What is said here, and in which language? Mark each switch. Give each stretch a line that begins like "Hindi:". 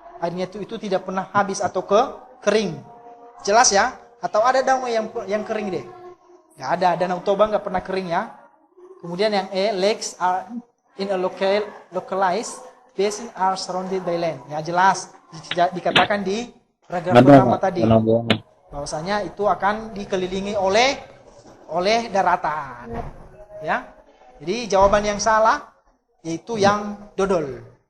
Indonesian: Airnya itu tidak pernah habis atau kering. Jelas ya? Atau ada danau yang kering deh? Nggak ada. Danau Toba nggak pernah kering ya. Kemudian yang E,
English: lakes are in a localized basin are surrounded by land.
Indonesian: Ya jelas. Dikatakan di paragraf pertama tadi. Bahwasanya itu akan dikelilingi oleh daratan. Ya. Jadi jawaban yang salah yaitu yang dodol.